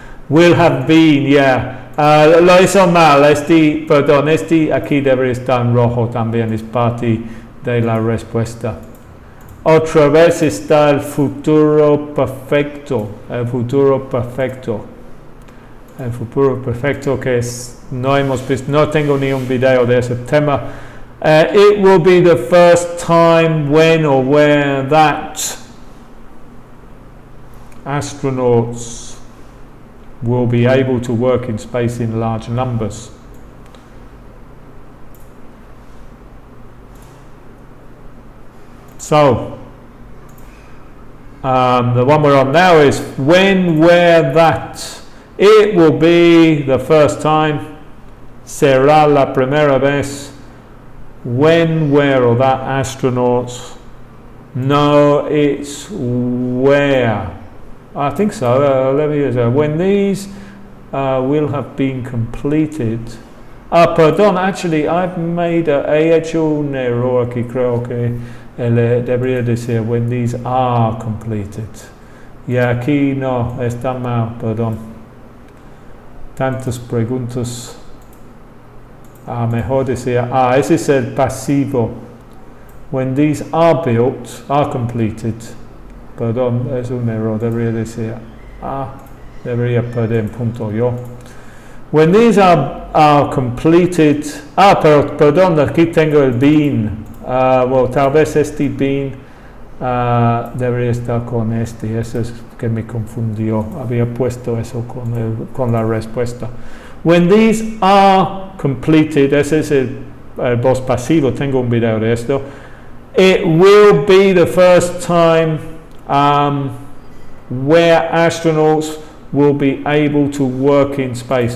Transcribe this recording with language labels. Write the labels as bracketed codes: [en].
[en] Will have been, yeah. [es] Lo hizo mal, perdón, aquí debería estar en rojo también, es parte de la respuesta. Otra vez está el futuro perfecto, el futuro perfecto que no hemos visto, no tengo ni un video de ese tema. [en] It will be the first time when or where that astronauts will be able to work in space in large numbers. So, the one we're on now is when, where, that. It will be the first time. [es] Será la primera vez. [en] When, where, or that astronauts. No, it's where. I think so. Let me use that. When these will have been completed. [es] Perdón, [en] actually, I've made [es] he hecho un error aquí, creo que debería decir [en] when these are completed. [es] Y aquí no, está mal, perdón. Tantas preguntas. Mejor decir, ese es el pasivo. [en] When these are built, are completed. [es] Perdón, es un error, debería decir debería perder un punto yo. [en] When these are completed, [es] perdón, aquí tengo el [en] been. [es] Well, tal vez este been debería estar con este, eso es que me confundió, había puesto eso con la respuesta. [en] When these are completed, [es] ese es el voz pasivo, tengo un video de esto. [en] It will be the first time where astronauts will be able to work in space.